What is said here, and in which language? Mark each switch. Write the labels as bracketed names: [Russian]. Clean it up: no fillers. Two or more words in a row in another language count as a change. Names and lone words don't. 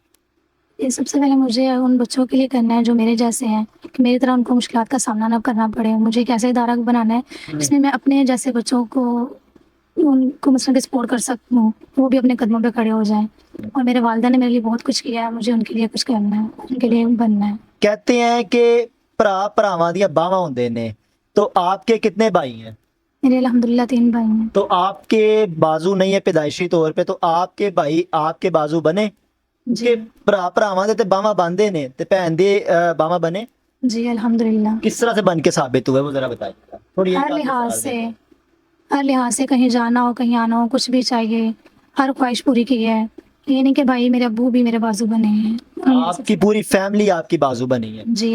[Urdu] یہ سب سے پہلے مجھے ان بچوں کے لیے کرنا ہے جو میرے جیسے ہیں، کہ میری طرح ان کو مشکلات کا سامنا نہ کرنا پڑے۔ مجھے ایک ایسا ادارہ بنانا ہے جس میں اپنے جیسے بچوں کو ان کو مثلاً کہ سپورٹ کر سکوں، وہ بھی اپنے قدموں پہ کھڑے ہو جائیں، اور میرے والدہ نے میرے لیے بہت کچھ کیا ہے، مجھے ان کے لیے کچھ کرنا ہے، ان کے لیے بننا ہے۔ کہتے ہیں کہ [Punjabi] بھراواں دیاں باواں ہوندے نے، [Urdu] تو آپ کے کتنے بھائی ہیں؟ میرے الحمدللہ 3 بھائی ہیں۔ تو آپ کے بازو نہیں ہے پیدائشی طور پہ، تو آپ کے بھائی آپ کے بازو بنے جی [Punjabi] کہ بھراواں دے تے باواں باندھے نے تے بھین دے باواں بنے؟ [Urdu] جی الحمدللہ۔ کس طرح سے بن کے ثابت ہوئے وہ ذرا بتائیے؟ تھوڑی ایک ہر آدھ لحاظ مثال سے دیں۔ ہر لحاظ سے کہیں جانا ہو، کہیں آنا ہو، کچھ بھی چاہیے، ہر خواہش پوری کی ہے۔ یہ نہیں کہ بھائی میرے ابو بھی میرے بازو بنے ہیں۔ آپ کی پوری فیملی آپ کی بازو بنی ہے؟ جی